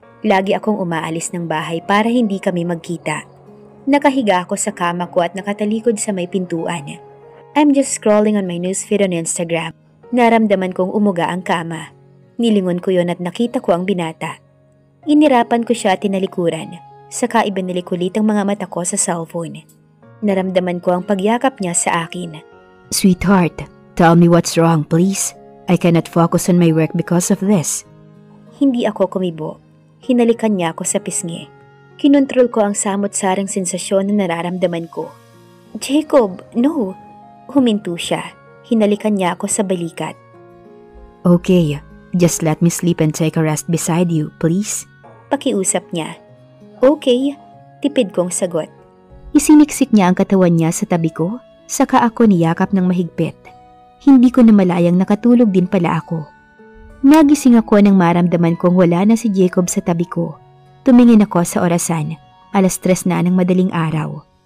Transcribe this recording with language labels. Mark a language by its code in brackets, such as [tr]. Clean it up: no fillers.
[tl] Lagi akong umaalis ng bahay para hindi kami magkita. Nakahiga ako sa kama ko at nakatalikod sa may pintuan. [en] I'm just scrolling on my newsfeed on Instagram. [tl] Naramdaman kong umuga ang kama. Nilingon ko yon at nakita ko ang binata. Inirapan ko siya at tinalikuran. Saka ibinalik ulit ang mga mata ko sa cellphone. Naramdaman ko ang pagyakap niya sa akin. [en] Sweetheart, tell me what's wrong, please. I cannot focus on my work because of this. [tl] Hindi ako kumibo. Hinalikan niya ako sa pisngi. Kinontrol ko ang samot-sarang sensasyon na nararamdaman ko. Jacob, no! Huminto siya. Hinalikan niya ako sa balikat. [en] Okay, just let me sleep and take a rest beside you, please. [tl] Pakiusap niya. Okay, tipid kong sagot. Isiniksik niya ang katawan niya sa tabi ko, saka ako niyakap ng mahigpit. Hindi ko namalayang nakatulog din pala ako. Nagising ako nang maramdaman kong wala na si Jacob sa tabi ko. Tumingin ako sa orasan, 3:00 na ng madaling araw.